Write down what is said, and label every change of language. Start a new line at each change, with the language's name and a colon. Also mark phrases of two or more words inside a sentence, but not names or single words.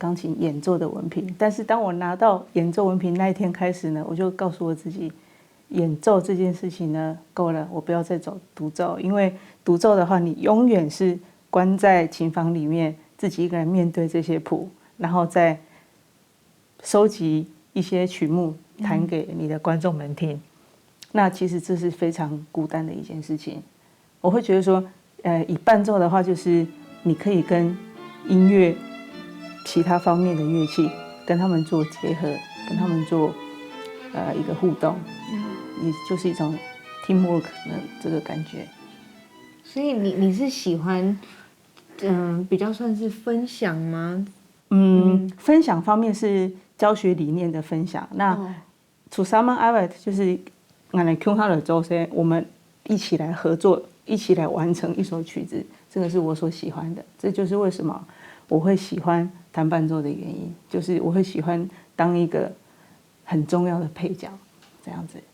Chinese: 鋼琴演奏的文憑，但是當我拿到演奏文憑那一天開始呢，我就告訴我自己，演奏這件事情呢夠了，我不要再走獨奏，因為獨奏的話，你永遠是關在琴房裡面，自己一個人面對這些譜，然後再收集一些曲目彈給你的觀眾們聽，那其實這是非常孤單的一件事情。我會覺得說，以伴奏的話，就是你可以跟音樂其他方面的樂器跟他們做結合，跟他們做一個互動，也就是一種 teamwork 的這個感覺。所以你是喜歡，比較算是分享嗎？分享方面是教學理念的分享。那zusammenarbeit就是我們共同的做些，我們一起來合作，一起來完成一首曲子，這個是我所喜歡的。這就是為什麼我会喜欢弹伴奏的原因，就是我会喜欢当一个很重要的配角，这样子。